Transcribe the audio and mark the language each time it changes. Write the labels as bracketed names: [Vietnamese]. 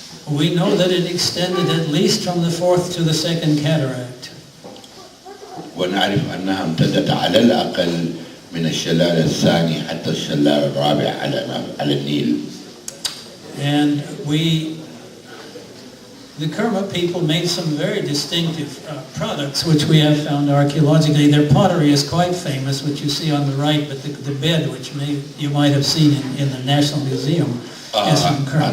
[English] We know that it extended at least from the fourth to the second cataract. [Arabic] ونعرف أنها امتدت على الأقل من الشلال الثاني حتى الشلال الرابع على النيل. [English] And the Kerma people made some very distinctive products which we have found archaeologically. Their pottery is quite famous, which you see on the right, but the bed, which you might have seen in the National Museum, is from Kerma.